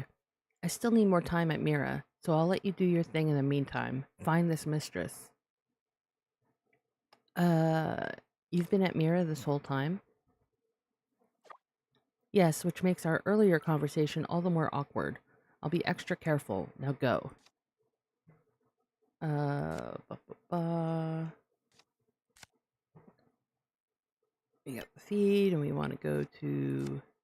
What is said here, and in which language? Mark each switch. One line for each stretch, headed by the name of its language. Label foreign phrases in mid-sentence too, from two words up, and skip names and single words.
English: I still need more time at Mira, so I'll let you do your thing in the meantime. Find this mistress. You've been at Mira this whole time? Yes, which makes our earlier conversation all the more awkward. I'll be extra careful. Now go. Ba, ba, ba. We got the feed, and we want to go to